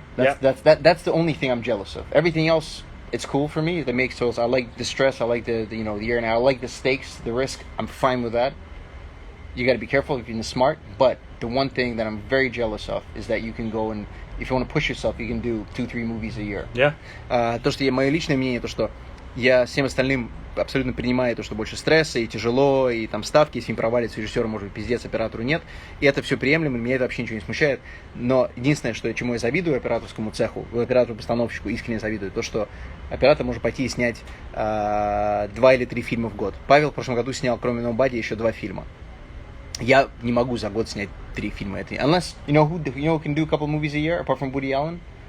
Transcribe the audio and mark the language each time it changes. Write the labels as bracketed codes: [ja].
[en] That's the only thing I'm jealous of. Everything else, it's cool for me. That makes those. I like the stress. I like the year and I like the stakes, the risk. I'm fine with that. You got to be careful if you're smart. But the one thing that I'm very jealous of is that you can go and, if you want to push yourself, you can do 2-3 movies a year. Yeah. [ru] То, что мое личное мнение, то, что я всем остальным абсолютно принимаю то, что больше стресса и тяжело, и там ставки, если фильм провалится, режиссеру может быть пиздец, оператору нет. И это все приемлемо, меня это вообще ничего не смущает. Но единственное, чему я завидую операторскому цеху, оператору-постановщику искренне завидую, то, что оператор может пойти и снять 2 или 3 фильма в год. Павел в прошлом году снял, кроме Nobody, еще 2 фильма. Я не могу за год снять 3 фильма. [en] Unless, you know who can do a couple movies a year, apart from Woody Allen?